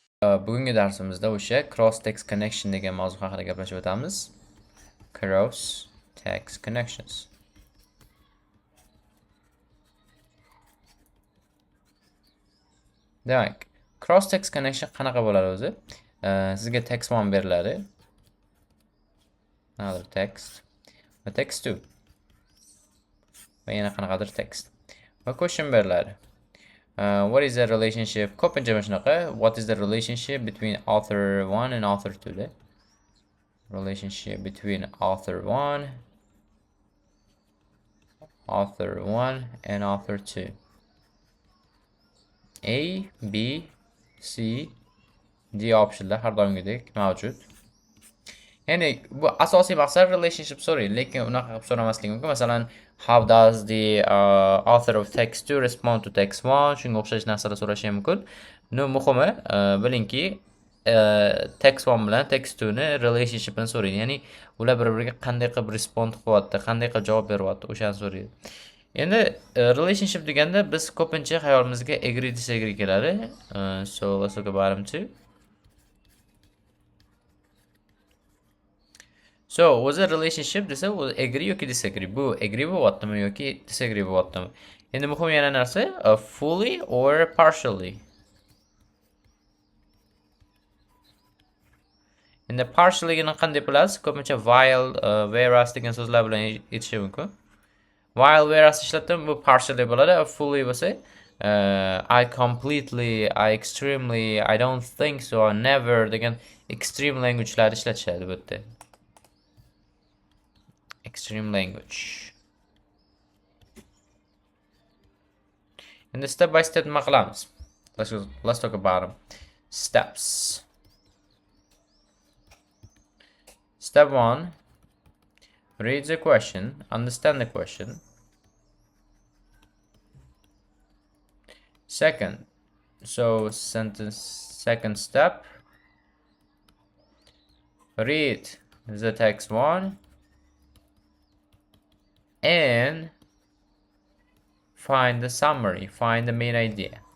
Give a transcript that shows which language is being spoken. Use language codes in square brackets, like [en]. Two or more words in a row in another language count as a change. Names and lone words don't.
[uz] bugungi darsimizda o'sha [en] cross text connection [uz] degan mavzu haqida gaplashib o'tamiz. [en] Cross text connections. [uz] Demak, [en] cross text connection [uz] qanaqa bo'ladi o'zi? Sizga text 1 beriladi. [en] Another text. [uz] Va text 2. Va yana qanaqadir text. Va question beriladi. [en] What is the relationship? [uz] Ko'pincha mana shunaqa. [en] What is the relationship between author 1 and author 2 da? Relationship between author 1 and author 2. [uz] A, B, C, D optionlar har doimgidek mavjud. Ya'ni bu asosiy maqsad relationship so'raydi, lekin unaqa qilib so'ramaslik mumkin. Masalan, [en] how does the author of text 2 respond to text 1? [uz] Shunga o'xshash narsalar so'rashi ham mumkin. Muhimi, bilingki, text 1 bilan text 2 ni relationshipini so'raydi. Ya'ni ular bir-biriga qanday qilib respond qilyapti, qanday qilib javob beryapti, o'shani so'raydi. Endi relationship deganda biz ko'pincha xayolimizga [en] agree disagree [uz] keladi. [en] So let's look about them too. So was a relationship [uz] desa agree yoki disagree. Bu agree bo'lyaptimi yoki disagree bo'lyaptimi? Endi muhim yana narsa [en] fully or partially. [uz] Endi partially'ni qanday bilasiz? Ko'pincha [en] while, whereas [uz] degan so'zlar bilan aytish mumkin. [en] While whereas [uz] ishlatdim, bu partially bo'ladi. Fully bo'lsa [en] I completely, I extremely, I don't think so, I never [uz] degan [en] extreme language'larni [uz] ishlatishadi bu yerda. [en] Extreme language. And step by step [uz] nima qilamiz? [en] Let's talk about them. Steps. Step 1. Read the question, understand the question. Second step, read the text 1 and find the summary, find the main idea.